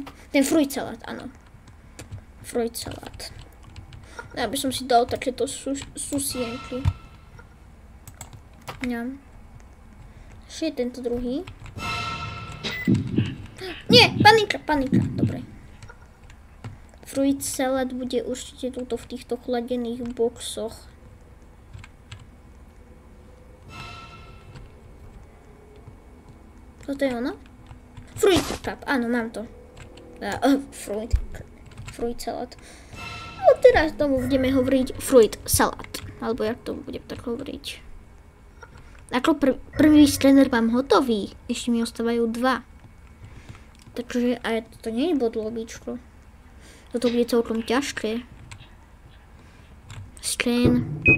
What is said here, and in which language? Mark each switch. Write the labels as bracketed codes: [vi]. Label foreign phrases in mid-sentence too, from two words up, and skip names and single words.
[sk] Ten fruit salát, áno. Fruit salát. Ja by som si dal takéto susienky. Ňam. Ešte je tento druhý. Nie, panika, dobre. [en] Fruit salad [sk] bude určite túto v týchto chladených boxoch. Toto je ono? [en] Fruit cup, [sk] áno, mám to. [en] Fruit salad. [sk] No teraz tomu budeme hovoriť [en] fruit salad. [sk] Alebo jak to budem tak hovoriť. Ako prvý skener mám hotový. Ešte mi ostávajú 2. Takže aj to nie je bodlobičko. Toto bude celkom ťažké. Scan.